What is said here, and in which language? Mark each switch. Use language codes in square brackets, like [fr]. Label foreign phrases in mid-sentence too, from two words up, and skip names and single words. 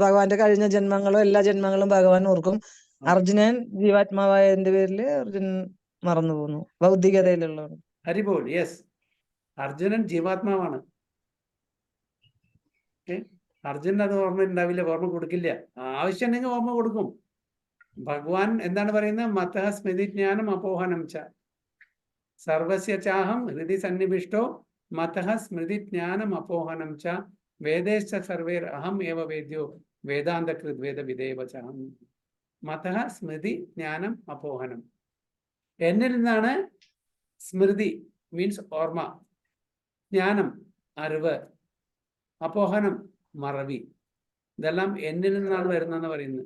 [ml] ഭഗവാന്റെ കഴിഞ്ഞ ജന്മങ്ങളും എല്ലാ ജന്മങ്ങളും ഭഗവാൻ ഓർക്കും. അർജുനൻ ജീവാത്മാവായതിന്റെ പേരില് അർജുനൻ മറന്നു പോകുന്നു, ഭൗതികതയിലുള്ളതാണ്. ഹരിബോൾ. യെസ്, അർജുനൻ ജീവാത്മാവാണ്. അർജുനൻ അത് ഓർമ്മ ഉണ്ടാവില്ല, ഓർമ്മ കൊടുക്കില്ല. ആവശ്യമുണ്ടെങ്കിൽ ഓർമ്മ കൊടുക്കും. ഭഗവാൻ എന്താണ് പറയുന്നത്? [sa] मतः स्मृति ज्ञानं अपोहनं च सर्वस्य चाहं हृदि सन्निविष्टो मतः स्मृति ज्ञानं अपोहनं च वेदेश्च सर्वेर् अहं एव वेद्यो वेदान्तकृत् वेदविदेव चाहं. मतः स्मृति ज्ञानं अपोहनं. [ml] എന്നിൽ നിന്നാണ് സ്മൃതി മീൻസ് ഓർമ്മ, ജ്ഞാനം അറിവ്, അപോഹനം മറവി, ഇതെല്ലാം എന്നിൽ നിന്നാണ് വരുന്നതെന്ന് പറയുന്നത്.